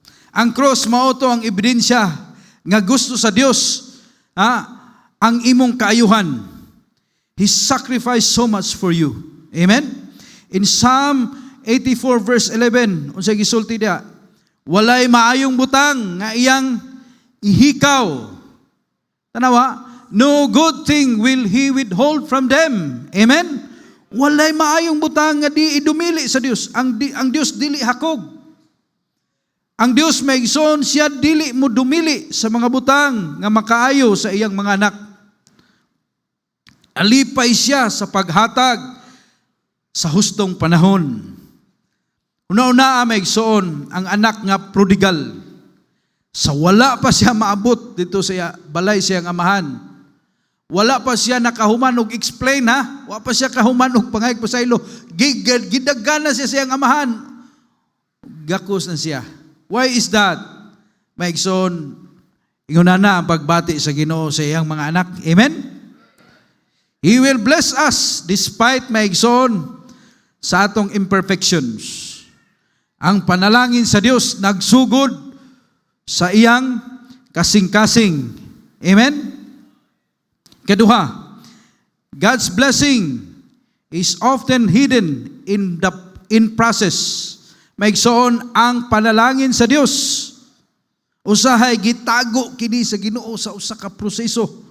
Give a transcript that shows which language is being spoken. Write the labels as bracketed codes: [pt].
[ceb] Ang cross mao to ang ebidensya nga gusto sa Dios ang imong kaayuhan. [en] He sacrificed so much for you. Amen? In Psalm 84 verse 11, [ceb] unsay gisulti dia? Walay maayong butang nga iyang ihikaw. Tanawa, [en] no good thing will He withhold from them. Amen? [ceb] Walay maayong butang nga di idumili sa Dios. Ang Dios dili hakog. Ang Dios maigsoon siya dili mo dumili sa mga butang nga makaayo sa iyang mga anak. Alipay siya sa paghatag sa hustong panahon. Una-una maigsoon ang anak nga prodigal. Sa wala pa siya maabot dito sa balay siyang amahan. Wala pa siya nakahuman og explain ha. Wala pa siya kahuman og pangayag pasaylo. Gidaggan na siya siyang amahan. Gakos na siya. [en] Why is that? [ceb] Maigsoon, inguna na ang pagbati sa Ginoo sa iyang mga anak. [en] Amen? He will bless us despite [ceb] maigsoon sa atong [en] imperfections. [ceb] Ang panalangin sa Dios nagsugod sa iyang kasing-kasing. Amen? Kaduha, [en] God's blessing is often hidden in process. [ceb] Maigsoon ang panalangin sa Dios. Usahay gitago kini sa Ginoo sa usa ka proseso.